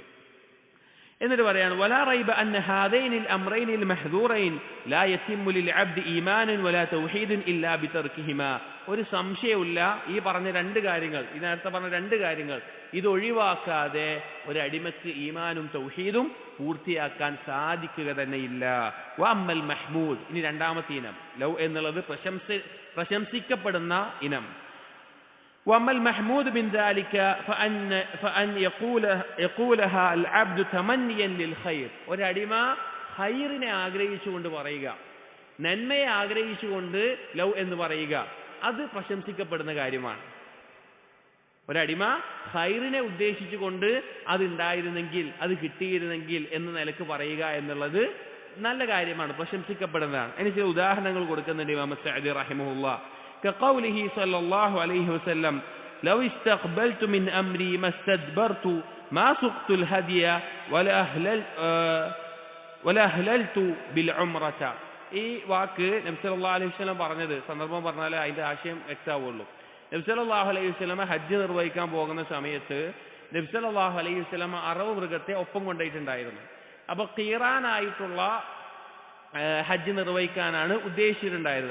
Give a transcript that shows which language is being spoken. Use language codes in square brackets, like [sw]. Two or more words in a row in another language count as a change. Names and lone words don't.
[ml] എന്നിട്ട് പറയാണ് [ar] ولا ريب أن هذين الأمرين محذورين لا يتم للعبد إيمان ولا توحيد إلا بتركهما, [ml] ഒരു സംശയമില്ല ഈ പറഞ്ഞ രണ്ട് കാര്യങ്ങൾ, ഈ നേരത്തെ പറഞ്ഞ രണ്ട് കാര്യങ്ങൾ ഇത് ഒഴിവാക്കാതെ ഒരു അടിമക്ക് ഈമാനും തൗഹീദും പൂർത്തിയാക്കാൻ സാധിക്കുക തന്നെയില്ല. [ar] وأما المحمود, [ml] ഇനി രണ്ടാമത്തെ ഇനം ലൗ എന്നുള്ളത് പ്രശംസിക്കപ്പെടുന്ന ഇനം. [ar] وأما المحمود من ذلك فأن يقولها العبد تمنيا للخير, [ml] ഒരടിമ ഖൈറിനെ ആഗ്രഹിച്ചുകൊണ്ട് പറയുക, നന്മയെ ആഗ്രഹിച്ചുകൊണ്ട് ലൗ എന്ന് പറയുക, അത് പ്രശംസിക്കപ്പെടുന്ന കാര്യമാണ്. ഒരടിമ ഖൈറിനെ ഉദ്ദേശിച്ചുകൊണ്ട് അതുണ്ടായിരുന്നെങ്കിൽ അത് കിട്ടിയിരുന്നെങ്കിൽ എന്ന നിലക്ക് പറയുക എന്നുള്ളത് നല്ല കാര്യമാണ്, പ്രശംസിക്കപ്പെടുന്നതാണ്. അതിന് ചില ഉദാഹരണങ്ങൾ കൊടുക്കുന്നുണ്ട് ഇമാം സഅദി റഹിമഹുല്ലാഹ്. [ar] كقوله صلى الله عليه وسلم لو استقبلت من أمري ما استدبرت ما سقت الهدي ولا أهللت بالعمرة. [ml] ഈ വാക്ക് നബി [ar] صلى الله عليه وسلم [ml] പറഞ്ഞത്, സന്ദർഭം പറഞ്ഞാൽ അതിന്റെ ആശയം വ്യക്തമാവുള്ളൂ. നബി [ar] صلى الله عليه وسلم [ml] ഹജ്ജ് നിർവഹിക്കാൻ പോകുന്ന സമയത്ത് നബി [ar] صلى الله عليه وسلم [ml] അറവ് മൃഗത്തെ ഒപ്പം കൊണ്ടുപോയിട്ടുണ്ടായിരുന്നു. അപ്പൊ ഖീറാനായിട്ടുള്ള ഹജ്ജ് നിർവഹിക്കാനാണ് ഉദ്ദേശിച്ചിട്ടുണ്ടായത്.